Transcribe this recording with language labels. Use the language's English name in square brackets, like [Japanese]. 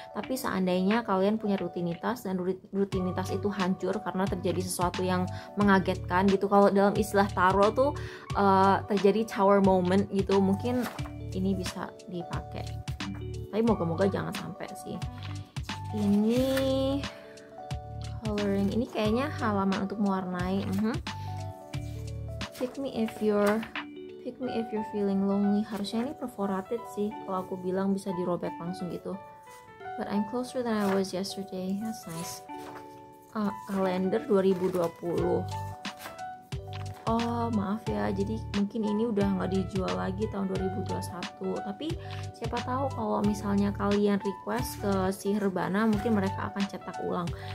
[Indonesian] Tapi seandainya kalian punya rutinitas dan rutinitas itu hancur karena terjadi sesuatu yang mengagetkan gitu, kalau dalam istilah tarot tuh terjadi tower moment gitu, mungkin ini bisa dipakai, tapi moga-moga jangan sampai sih. Ini coloring, ini kayaknya halaman untuk mewarnai. [English] Pick me if you're feeling lonely. [Indonesian] Harusnya ini perforated sih, kalau aku bilang bisa dirobek langsung gitu. [English] But I'm closer than I was yesterday. That's nice. [Indonesian] Kalender 2020. Oh maaf ya, jadi mungkin ini udah nggak dijual lagi tahun 2021. Tapi siapa tahu kalau misalnya kalian request ke si Herbana, mungkin mereka akan cetak ulang.